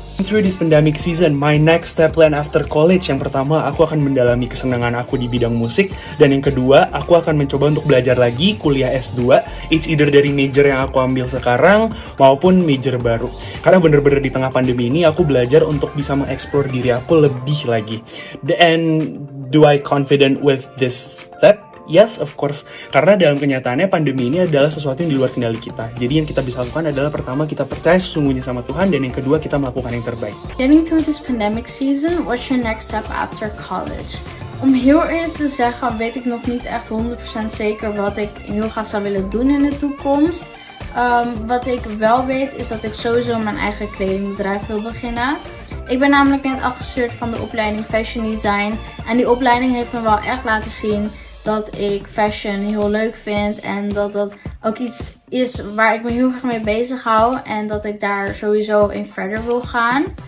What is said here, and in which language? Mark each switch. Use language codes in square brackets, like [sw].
[en] Through this pandemic season, my next step plan after college, [id] yang pertama, aku akan mendalami kesenangan aku di bidang musik, dan yang kedua, aku akan mencoba untuk belajar lagi kuliah S2, [en] it's either [id] dari major yang aku ambil sekarang, maupun major baru. Karena bener-bener di tengah pandemi ini, aku belajar untuk bisa mengeksplor diri aku lebih lagi. [en] And do I confident with this step? Yes, of course. [id] Karena dalam kenyataannya pandemi ini adalah sesuatu yang di luar kendali kita. Jadi yang kita bisa lakukan adalah pertama kita percaya sesungguhnya sama Tuhan, dan yang kedua kita melakukan yang terbaik. [en] Getting through this pandemic season, what's your next step after college? [nl] Om heel eerlijk te zeggen weet ik nog niet echt 100% zeker wat ik heel graag zou willen doen in de toekomst. Wat ik wel weet is dat ik sowieso mijn eigen kledingbedrijf wil beginnen. Ik ben namelijk net afgestudeerd van de opleiding Fashion Design. En die opleiding heeft me wel echt laten zien dat ik fashion heel leuk vind en dat dat ook iets is waar ik me heel graag mee bezig hou en dat ik daar sowieso in verder wil gaan.